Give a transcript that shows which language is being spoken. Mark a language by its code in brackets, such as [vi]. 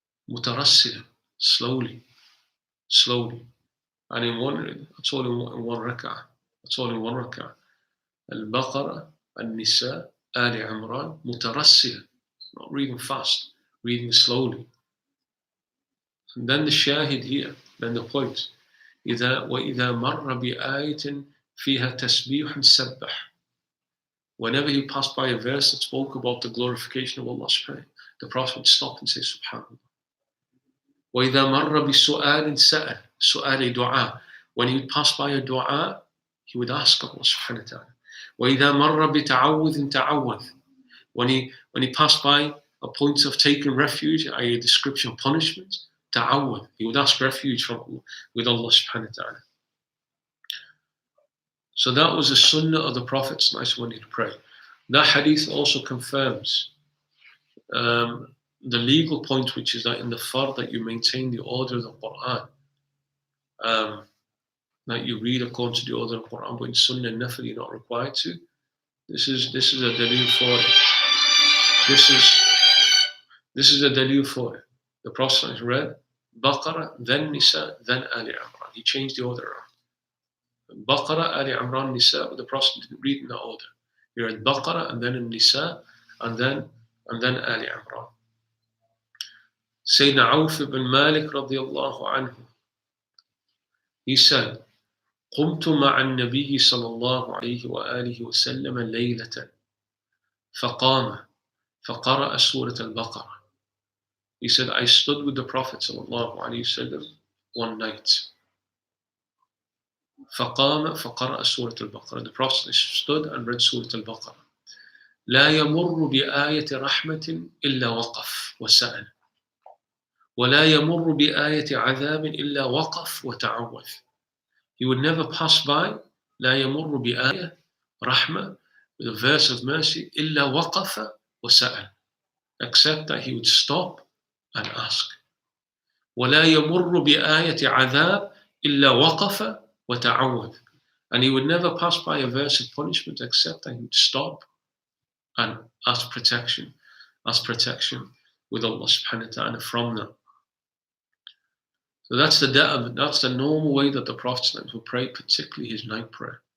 [ar] مترسلا, [en] slowly. And in one, that's all in one rak'ah. Al-Baqarah, An-Nisa, Ali Imran mutarassilan, not reading fast, reading slowly. And then the shahid here, then the point. [ar] وإذا مر بآية فيها تسبيح سبح. [en] Whenever he passed by a verse that spoke about the glorification of Allah subhanahu, the Prophet would stop and say Subhanallah. [ar] وإذا مر بسؤال سأل, سؤال دعاء. [en] When he would pass by a dua, he would ask Allah subhanahu wa ta'ala. [ar] وإذا مر بتعوذ تعوذ. [en] When he passed by a point of taking refuge, i.e. a description of punishment, ta'awud, he would ask refuge from Allah, with Allah subhanahu wa ta'ala. So that was the sunnah of the Prophet when he'd pray. That hadith also confirms the legal point, which is that in the fard that you maintain the order of the Quran, that you read according to the order of the Quran, but in sunnah and nafil you're not required to. This is a dalil for it. This is a dalil for it. The Prophet read Baqarah, then Nisa, then Ali Imran. He changed the order around. Baqarah, Ali Imran, Nisa, but the Prophet didn't read in that order. He read Baqarah and then in Nisa and then Ali Imran. [ar] Sayyidina Auf ibn Malik radiallahu anhu, [en] he said, [ar] قمت مع النبي صلى الله عليه وآله وسلم ليلة فقام فقرأ سورة البقرة. [en] He said, I stood with the Prophet [ar] صلى الله عليه وسلم [en] one night. [ar] فقام فقرأ سورة البقرة. [en] The Prophet stood and read سورة البقرة. [ar] لا يمر بآية رحمة إلا وقف وسأل ولا يمر بآية عذاب إلا وقف وتعوذ. [en] He would never pass by [ar] لا يمر بآية رحمة, [en] with a verse of mercy, [ar] إلا وقف وسأل, [en] except that he would stop and ask. [ar] ولا يمر بآية عذاب إلا وقف وتعوذ. [en] And he would never pass by a verse of punishment except that he would stop and ask protection with Allah subhanahu wa ta'ala from them. So that's the normal way that the Prophet would pray, particularly his night prayer.